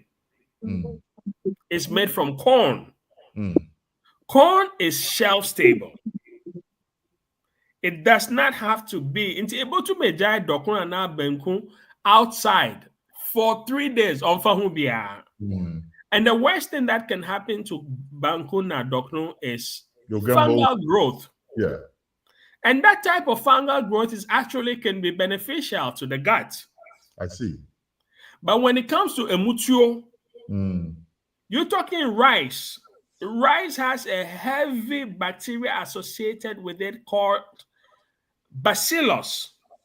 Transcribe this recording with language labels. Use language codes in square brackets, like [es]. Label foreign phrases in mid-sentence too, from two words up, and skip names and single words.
[en] It's made from corn. Corn is shelf stable. It does not have to be able to make dokun and benku outside for 3 days on fahubia. And the worst thing that can happen to banku na dokun is fungal growth. Yeah. And that type of fungal growth can be beneficial to the gut. I see. But when it comes to emutio, you're talking rice. Rice has a heavy bacteria associated with it called bacillus.